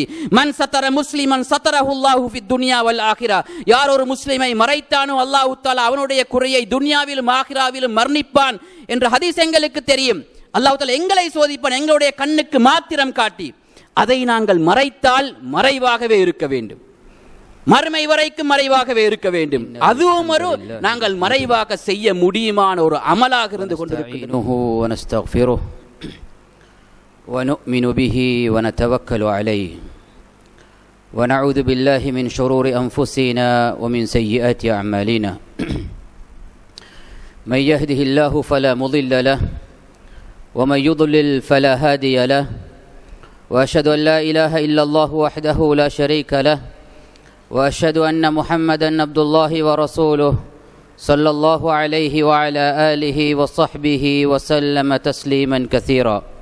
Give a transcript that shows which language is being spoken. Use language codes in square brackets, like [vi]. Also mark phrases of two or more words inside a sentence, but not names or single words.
[ar] من ستر مسلما ستره الله في الدنيا والآخرة, [ta] யார் ஒரு முஸ்லிமை மறைத்தானோ அல்லாஹ் தஆலா அவனுடைய குறையை துன்யாவிலும் ஆகிராவிலும் மன்னிப்பான் என்ற ஹதீஸ் எங்களுக்கு தெரியும். அல்லாஹ் தஆலா எங்களை சோதிப்பான் எங்களுடைய கண்ணுக்கு மாத்திரம் காட்டி. அதை நாங்கள் மறைத்தால் மறைவாகவே இருக்க வேண்டும், மறுமை வரைக்கும் மறைவாகவே இருக்க வேண்டும். அதுவும் ஒரு நாங்கள் மறைவாக செய்ய முடியுமான ஒரு அமலாக இருந்து கொண்டிருக்கிறோம். [ar] ونستغفره ونؤمن به ونتوكل عليه ونعوذ بالله من شرور أنفسنا ومن سيئات أعمالنا من يهده الله فلا مضل له ومن يضلل فلا هادي له وأشهد أن لا إله إلا الله وحده لا شريك له وأشهد أن محمدًا عبد الله ورسوله صلى الله عليه وعلى آله وصحبه وسلم تسليمًا كثيرًا.